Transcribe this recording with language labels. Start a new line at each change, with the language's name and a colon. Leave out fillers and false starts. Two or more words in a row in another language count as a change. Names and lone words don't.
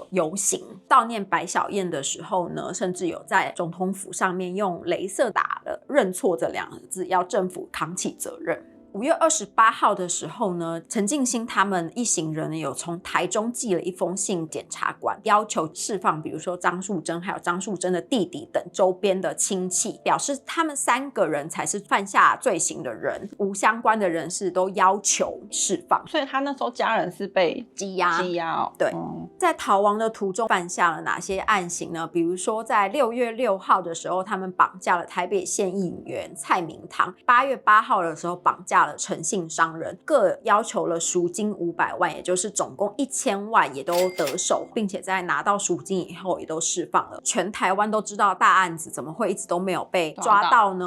Chinese: 遊行，悼念白小燕的時候呢，甚至有在總統府上面用鐳射打了認錯這2個字，要政府扛起責任。5月28號的時候呢，陳進興他們一行人有從台中寄了一封信檢察官，要求釋放比如說張素珍還有張素珍的弟弟等周邊的親戚，表示他們3個人才是犯下罪行的人，無相關的人士都要求釋放。所以他那時候家人是被羈押哦。对，在逃亡的途中犯下了哪些案行呢？比如說在6月6號的時候，他們綁架了台北縣議員蔡明堂；8月8號的時候綁架了陳姓商人，各要求了贖金500萬，也就是總共1000萬也都得手，並且在拿到贖金以後也都釋放了。全台灣都知道大案子怎麼會一直都沒有被抓到呢？